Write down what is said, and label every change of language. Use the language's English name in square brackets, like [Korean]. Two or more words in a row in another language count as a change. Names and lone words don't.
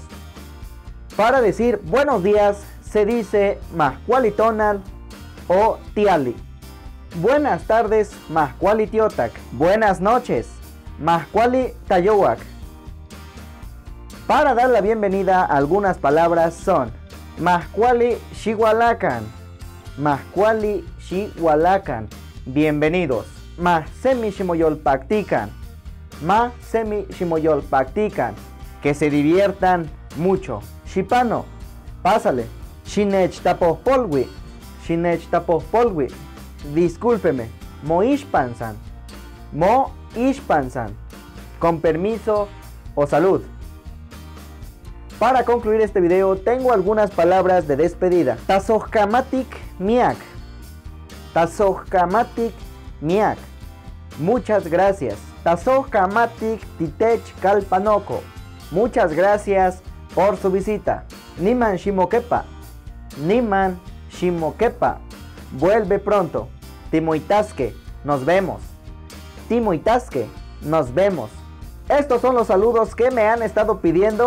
[Spanish] Para decir buenos días se dice mahcualitonan o tiali. Buenas tardes, [Eastern Huasteca Nahuatl] mahcuali tiotac. [Spanish] Buenas noches, [Eastern Huasteca Nahuatl] mahcuali tayowak. [Spanish] Para dar la bienvenida, algunas palabras son [Eastern Huasteca Nahuatl] mahcuali xihualacan, mahcuali xihualacan, [Spanish] bienvenidos. [Eastern Huasteca Nahuatl] Ma semi ximoyolpactican, ma semi ximoyolpactican, [Spanish] que se diviertan mucho. [Eastern Huasteca Nahuatl] Xipano, pásale. Xinech tapohpolwi, xinech tapohpolwi, discúlpeme. Mo ishpansan, mo ishpansan, [Spanish] con permiso o salud. Para concluir este video, tengo algunas palabras de despedida. [Eastern Huasteca Nahuatl] Tazohkamatik miak, tazohkamatik miak, [Spanish] muchas gracias. [Eastern Huasteca Nahuatl] Tazohkamatik titech kalpanoko, [Spanish] muchas gracias por su visita. [Eastern Huasteca Nahuatl] Niman shimokepa, niman shimokepa, [Spanish] vuelve pronto. [Eastern Huasteca Nahuatl] Timoitasque, [Spanish] nos vemos. [Eastern Huasteca Nahuatl] Timoitasque, [Spanish] nos vemos. Estos son los saludos que me han estado pidiendo.